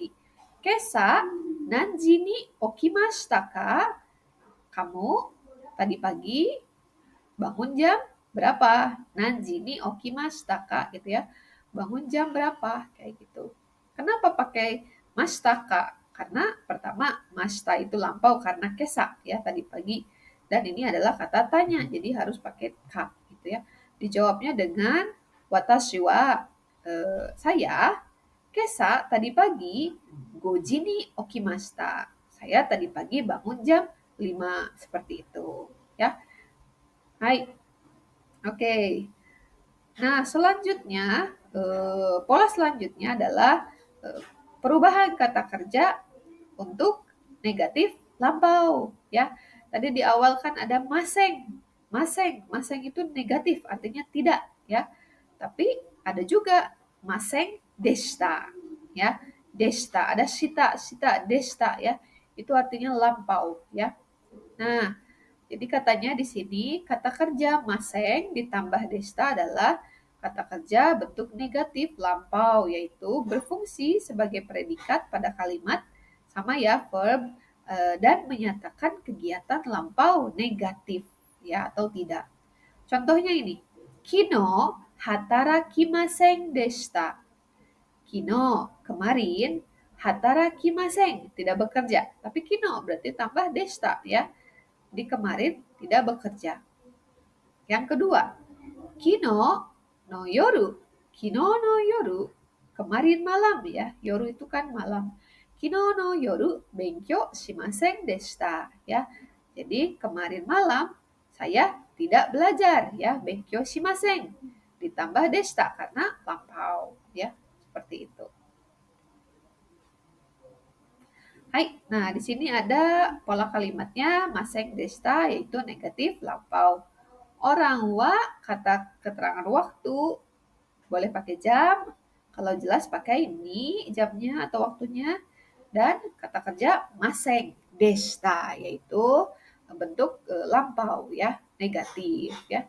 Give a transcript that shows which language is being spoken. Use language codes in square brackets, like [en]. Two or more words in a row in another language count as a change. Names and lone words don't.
[ja] 今朝何時に起きましたか? [id] Kamu tadi pagi bangun jam berapa? [ja] 何時に起きましたか [id] gitu ya. Bangun jam berapa? Kayak gitu. Kenapa pakai [ja] ましたか? [id] Karena pertama mashita itu lampau karena kesa ya tadi pagi. Dan ini adalah kata tanya, jadi harus pakai ka gitu ya. Dijawabnya dengan [ja] 私は [id] saya kesa tadi pagi [ja] 五時に起きました. [id] Saya tadi pagi bangun jam 5 seperti itu ya. Hai. Oke. Nah, selanjutnya pola selanjutnya adalah perubahan kata kerja untuk negatif lampau ya. Tadi di awal kan ada maseng. Maseng itu negatif artinya tidak ya. Tapi ada juga [ja] ませんでした [id] ya. Deshita, ada [ja] したでした [id] ya. Itu artinya lampau ya. Nah, jadi katanya di sini kata kerja maseng ditambah deshita adalah kata kerja bentuk negatif lampau, yaitu berfungsi sebagai predikat pada kalimat sama ya verb dan menyatakan kegiatan lampau negatif ya atau tidak. Contohnya ini, [ja] 昨日働きませんでした. [id] Kino kemarin hatarakimasen tidak bekerja, tapi kino berarti tambah deshita ya. Di kemarin tidak bekerja. Yang kedua, [ja] 昨日の夜. 昨日の夜, [id] kemarin malam ya. Yoru itu kan malam. [ja] 昨日の夜勉強しませんでした ya. [id] Jadi kemarin malam saya tidak belajar ya. [ja] 勉強しません. [id] Ditambah deshita karena lampau ya. Seperti itu. Hai, nah di sini ada pola kalimatnya [ja] ませんでした [id] yaitu negatif lampau. Orang wa kata keterangan waktu boleh pakai jam, kalau jelas pakai ni jamnya atau waktunya dan kata kerja [ja] ませんでした [id] yaitu bentuk lampau ya, negatif ya.